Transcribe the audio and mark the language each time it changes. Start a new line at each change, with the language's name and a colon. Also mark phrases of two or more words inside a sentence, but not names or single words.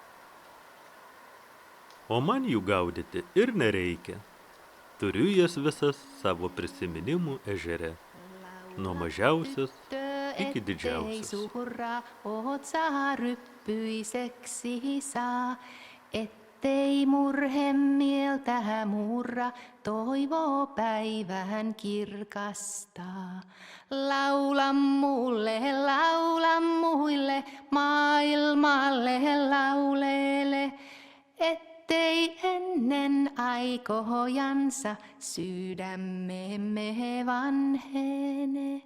Lithuanian: O man jų gaudyti ir nereikia. Turiu jas visas savo prisiminimų ežere, nuo mažiausias iki didžiausias.
Finnish: Oot saa ryppyiseksi saa, ettei murhe mieltä murra, toivo päivän kirkastaa. Laula muille, maailmalle laulele, ettei ennen aikojansa sydämemme vanhene.